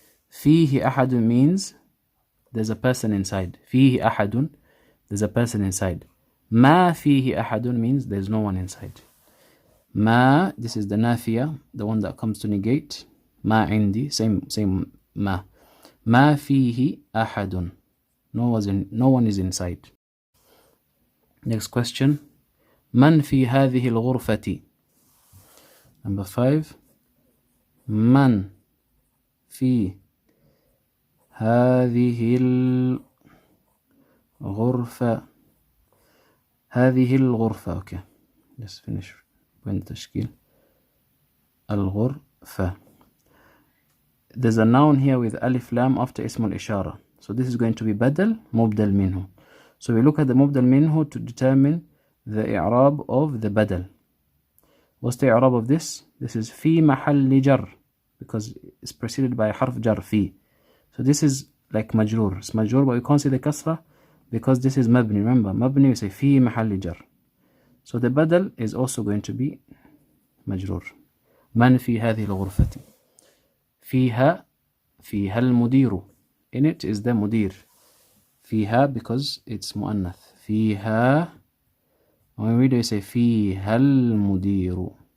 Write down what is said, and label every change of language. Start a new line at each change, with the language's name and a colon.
Arabic: فيه أحد
English: means there's a person inside.
Arabic: فيه أحد,
English: there's a person inside.
Arabic: ما فيه أحد
English: means there's no one inside. ما, this is the نافية, the one that comes to negate.
Arabic: ما عندي, same ما. ما فيه أحد,
English: no one is inside. Next question.
Arabic: من في هذه الغرفة.
English: Number 5,
Arabic: من في هذه الغرفة. هذه الغرفة.
English: Okay, let's finish when تشكيل الغرفة. There's a noun here with alif lam after اسم الإشارة. So this is going to be بدل مبدل منه. So we look at the مبدل منه to determine the إعراب of the بدل. What's the إعراب of this? This is في محل جر, because it's preceded by حرف جر في. So this is like مجرور. It's مجرور, but we can't see the كسرة because this is مبني. Remember, مبني we say في محل جر. So the بدل is also going to be مجرور.
Arabic: من في هذه الغرفة. فيها المدير.
English: In it is the مدير. فيها because it's مؤنث.
Arabic: فيها.
English: When we read it, we say
Arabic: فيها المدير.